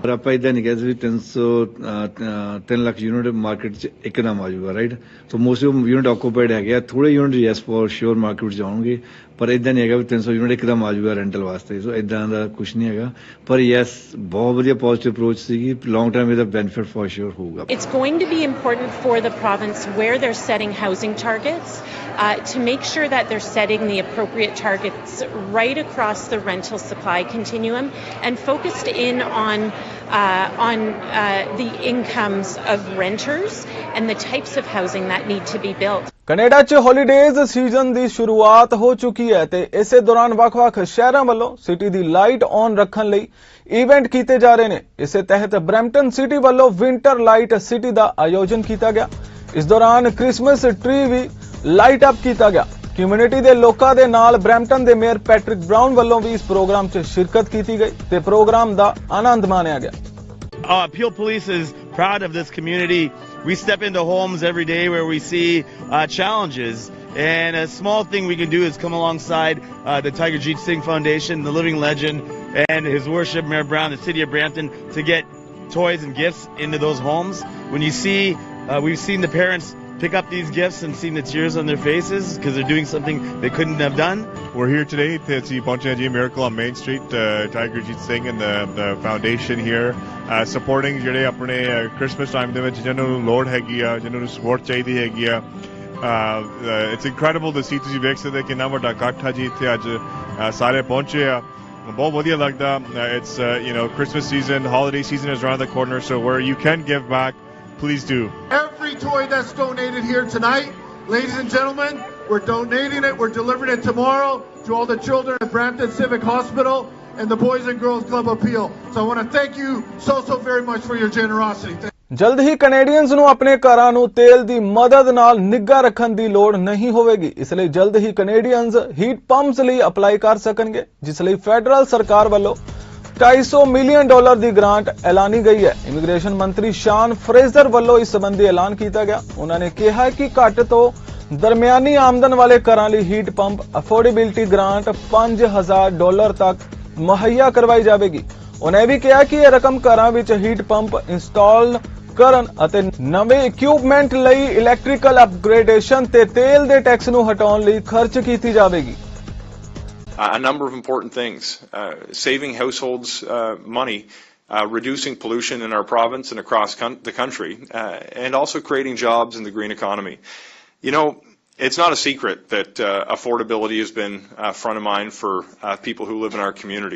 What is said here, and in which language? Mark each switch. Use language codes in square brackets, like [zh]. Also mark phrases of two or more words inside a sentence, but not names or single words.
[pa] ਪਰ ਆਪਾਂ ਇੱਦਾਂ ਨਹੀਂ ਕਹਿ ਸਕਦੇ ਵੀ 3 ਲੱਖ ਯੂਨਿਟ ਮਾਰਕੀਟ 'ਚ ਇੱਕਦਮ ਆ ਜਾਊਗਾ, ਰਾਈਟ? [en] so mostly unit occupied [pa] ਹੈਗੇ ਆ, ਥੋੜੇ ਯੂਨਿਟ [en] yes for sure market [pa] 'ਚ ਆਉਣਗੇ, ਪਰ ਇੱਦਾਂ ਨਹੀਂ ਹੈਗਾ ਵੀ 300 ਯੂਨਿਟ ਇੱਕਦਮ ਆ ਜਾਊਗਾ ਰੈਂਟਲ ਵਾਸਤੇ। ਸੋ ਇੱਦਾਂ ਦਾ ਕੁਛ ਨਹੀਂ ਹੈਗਾ, ਪਰ ਯੈਸ ਬਹੁਤ ਵਧੀਆ [en] positive approach [pa] ਸੀਗੀ। [en] long term [pa] ਇਹਦਾ [en] benefit for sure [pa] ਹੋਊਗਾ। [en] It's going to be important for the province where they're setting housing targets to make sure that they're setting the appropriate targets right across the rental supply continuum and focused in on the incomes of renters and the types of housing that need to be built. [pa] ਕੈਨੇਡਾ 'ਚ [en] holidays season [pa] ਦੀ ਸ਼ੁਰੂਆਤ ਹੋ ਚੁੱਕੀ ਹੈ ਤੇ ਇਸੇ ਦੌਰਾਨ ਵੱਖ-ਵੱਖ ਸ਼ਹਿਰਾਂ ਵੱਲੋਂ ਸਿਟੀ ਦੀ [en] light on [pa] ਰੱਖਣ ਲਈ ਇਵੈਂਟ ਕੀਤੇ ਜਾ ਰਹੇ ਨੇ। ਇਸੇ ਤਹਿਤ ਬਰੈਂਪਟਨ ਸਿਟੀ ਵੱਲੋਂ ਵਿੰਟਰ ਲਾਈਟ ਸਿਟੀ ਦਾ ਆਯੋਜਨ ਕੀਤਾ ਗਿਆ। ਇਸ ਦੌਰਾਨ [en] Christmas tree [pa] ਵੀ [en] light up [pa] ਕੀਤਾ ਗਿਆ। ਕਮਿਊਨਿਟੀ ਦੇ ਲੋਕਾਂ ਦੇ ਨਾਲ ਬਰੈਂਪਟਨ ਦੇ ਮੇਅਰ ਪੈਟਰਿਕ ਬਰਾਊਨ ਵੱਲੋਂ ਵੀ ਇਸ ਪ੍ਰੋਗਰਾਮ 'ਚ ਸ਼ਿਰਕਤ ਕੀਤੀ ਗਈ ਤੇ ਪ੍ਰੋਗਰਾਮ ਦਾ ਆਨੰਦ ਮਾਣਿਆ ਗਿਆ। [en] Peel Police is proud of this community. We step into homes every day where we see challenges, and a small thing we can do is come alongside the Tiger Jeet Singh Foundation, the living legend, and His Worship Mayor Brown, the City of Brampton, to get toys and gifts into those homes. When you see, we've seen the parents pick up these gifts and seen the tears on their faces because they're doing something they couldn't have done. We're here today to see Punjabi Miracle on Main Street, Tiger Jeet Singh and the foundation here supporting [pa] ਜਿਹੜੇ ਆਪਣੇ [en] Christmas time [pa] ਦੇ ਵਿੱਚ ਜਿਹਨਾਂ ਨੂੰ ਲੋੜ ਹੈਗੀ ਆ, ਜਿਹਨਾਂ ਨੂੰ support ਚਾਹੀਦੀ ਹੈਗੀ ਆ। [en] It's incredible to see, [pa] ਤੁਸੀਂ ਵੇਖ ਸਕਦੇ ਕਿੰਨਾ ਵੱਡਾ ਇਕੱਠ ਆ ਜੀ ਇੱਥੇ ਅੱਜ ਸਾਰੇ ਪਹੁੰਚੇ ਆ। ਬਹੁਤ ਵਧੀਆ ਲੱਗਦਾ। [en] It's Christmas season, holiday season is around the corner, so where you can give back, please do. Every toy that's donated here tonight, ladies and gentlemen, we're donating it, we're delivering it tomorrow to all the children at Brampton Civic Hospital. and the Boys and Girls Club Appeal. So I want to thank you so very much for your generosity. [pa] ਜਲਦ ਹੀ ਕੈਨੇਡੀਅਨਸ ਨੂੰ ਆਪਣੇ ਘਰਾਂ ਨੂੰ ਤੇਲ ਦੀ ਮਦਦ ਨਾਲ ਨਿੱਘਾ ਰੱਖਣ ਦੀ ਲੋੜ ਨਹੀਂ ਹੋਵੇਗੀ। ਇਸ ਲਈ ਜਲਦ ਹੀ ਕੈਨੇਡੀਅਨਸ [en] heat pumps [pa] ਲਈ ਅਪਲਾਈ ਕਰ ਸਕਣਗੇ, ਜਿਸ ਲਈ ਫੈਡਰਲ ਸਰਕਾਰ ਵੱਲੋਂ $250 ਮਿਲੀਅਨ ਦੀ ਗ੍ਰਾਂਟ ਐਲਾਨੀ ਗਈ ਹੈ। ਇਮੀਗ੍ਰੇਸ਼ਨ ਮੰਤਰੀ ਸ਼ਾਨ ਫਰੇਜ਼ਰ ਵੱਲੋਂ ਇਸ ਸੰਬੰਧੀ ਐਲਾਨ ਕੀਤਾ ਗਿਆ। ਉਹਨਾਂ ਨੇ ਕਿਹਾ ਕਿ ਘੱਟ ਤੋਂ ਦਰਮਿਆਨੀ ਆਮਦਨ ਵਾਲੇ ਘਰਾਂ ਲਈ [en] heat pump affordability grant [pa] $5,000 ਤੱਕ ਮੁਹੱਈਆ ਕਰਵਾਈ ਜਾਵੇਗੀ। ਉਹਨਾਂ ਇਹ ਵੀ ਕਿਹਾ ਕਿ ਇਹ ਰਕਮ ਘਰਾਂ ਵਿੱਚ [en] heat pump install [pa] ਕਰਨ ਅਤੇ ਨਵੇਂ ਇਕਵਿਪਮੈਂਟ ਲਈ [en] electrical upgradation [pa] ਤੇ ਤੇਲ ਦੇ ਟੈਕਸ ਨੂੰ ਹਟਾਉਣ ਲਈ ਖਰਚ ਕੀਤੀ ਜਾਵੇਗੀ। [en] A number of important things, saving households money, reducing pollution in our province and across the country, and also creating jobs in the green economy. You know, it's not a secret that affordability has been front of mind for people who live in our community.